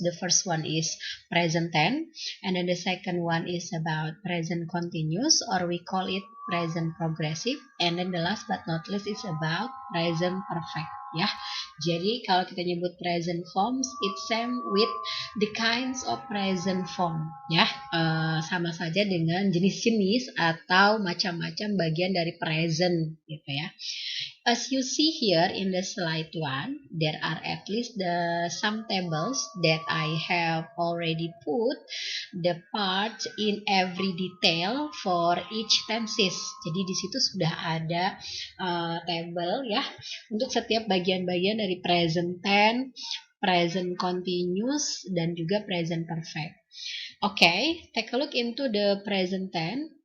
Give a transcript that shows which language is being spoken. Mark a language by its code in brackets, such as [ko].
[en] The first one is present tense, and then the second one is about present continuous, or we call it present progressive, and then the last but not least is about present perfect, [id] ya. Jadi kalau kita nyebut [en] present forms, it's same with the kinds of present form, ya. [id] Sama saja dengan jenis-jenis atau macam-macam bagian dari present, gitu ya. [en] As you see here in the slide 1, there are at least some tables that I have already put the parts in every detail for each tenses. [id] Jadi di situ sudah ada table ya untuk setiap bagian-bagian dari present tense, present continuous, dan juga present perfect. [en] Okay, take a look into the present tense.